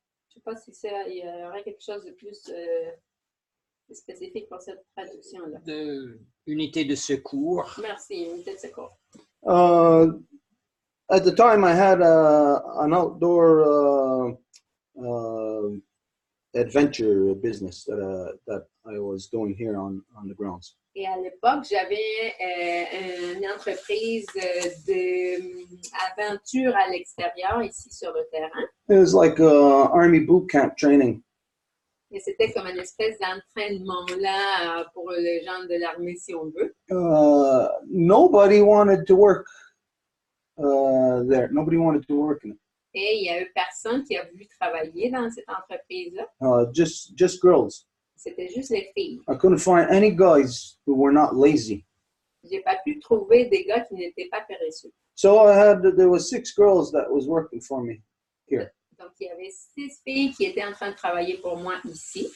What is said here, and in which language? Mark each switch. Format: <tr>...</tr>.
<fr>Je ne sais pas si il y aurait quelque chose de plus spécifique pour cette traduction-là. Unité de secours. Merci, unité de secours.</fr> <en>At the time, I had an outdoor adventure business that I was doing here on the grounds.</en> <fr>Et à l'époque, j'avais une entreprise d'aventure à l'extérieur, ici sur le terrain.</fr> <en>It was like Army boot camp training.</en> <fr>Et c'était comme une espèce d'entraînement là pour les gens de l'armée, si on veut.</fr> <en>Nobody wanted to work there. Nobody wanted to work in it.</en> <fr>Et il y a eu personne qui a voulu travailler dans cette entreprise-là.</fr> <en>Just girls.</en> <fr>C'était juste les filles.</fr> <en>I couldn't find any guys who were not lazy.</en> <fr>J'ai pas pu trouver des gars qui n'étaient pas paresseux.</fr> <en>So there was 6 girls that was working for me here.</en> <fr>Donc, il y avait 6 filles qui étaient en train de travailler pour moi ici.</fr>